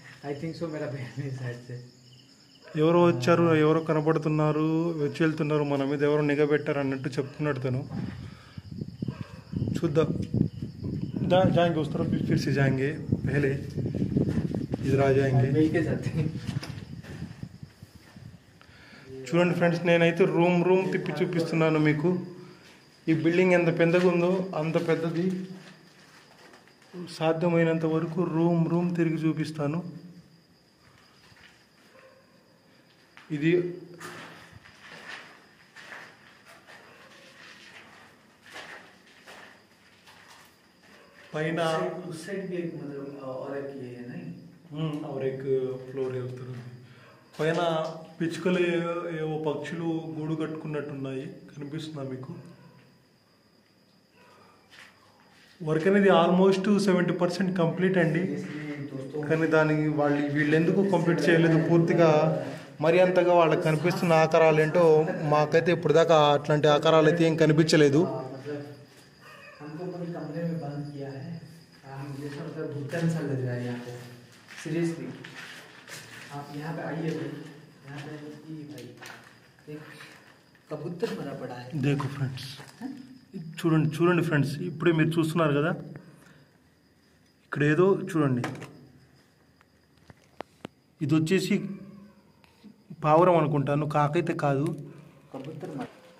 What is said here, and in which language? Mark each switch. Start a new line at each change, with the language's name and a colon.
Hindi: I think so मेरा बहन है साइड से
Telugu: ఎవరో వచ్చారు, ఎవరో కనబడుతున్నారు, వచ్చి వెళ్తున్నారు, మన మీద ఎవరో నిఘా పెట్టారు అన్నట్టు చెప్తున్నాడు తను. చూద్దాం.
Hindi: जाएंगे उस तरफ भी, फिर से जाएंगे, पहले इधर आ जाएंगे. मिल के जाते हैं
Telugu: చూడండి ఫ్రెండ్స్, నేనైతే రూమ్ తిప్పి చూపిస్తున్నాను మీకు. ఈ బిల్డింగ్ ఎంత పెద్దగా ఉందో అంత పెద్దది. సాధ్యమైనంత వరకు రూమ్ తిరిగి చూపిస్తాను. ఇది పైన
Hindi: उस साइड भी एक मतलब और एक ये है नहीं और एक
Telugu: ఫ్లోర్ వెళ్తుంది. పైన పిచ్చుకలు ఏవో పక్షులు గూడు కట్టుకున్నట్టున్నాయి, కనిపిస్తుందా మీకు? వర్క్ అనేది ఆల్మోస్ట్ 70% కంప్లీట్ అండి. కానీ దానికి వీళ్ళు ఎందుకు కంప్లీట్ చేయలేదు పూర్తిగా, మరి అంతగా వాళ్ళకి కనిపిస్తున్న ఆకారాలు ఏంటో మాకైతే ఇప్పుడు దాకా అట్లాంటి ఆకారాలు అయితే ఏం కనిపించలేదు.
Hindi: हमको पूरी कमरे में बंद किया है. हम जैसा मतलब भूतन सा लग रहा है यहाँ पे सीरियसली. आप यहाँ पे आइए भाई, यहाँ पे ये भाई एक कबूतर मरा पड़ा है. దేఖో
Telugu: ఫ్రెండ్స్, చూడండి ఫ్రెండ్స్, ఇప్పుడే మీరు చూస్తున్నారు కదా, ఇక్కడ ఏదో చూడండి. ఇది వచ్చేసి పావురం అనుకుంటాను, కాకైతే కాదు.
Hindi: कबूतर मरा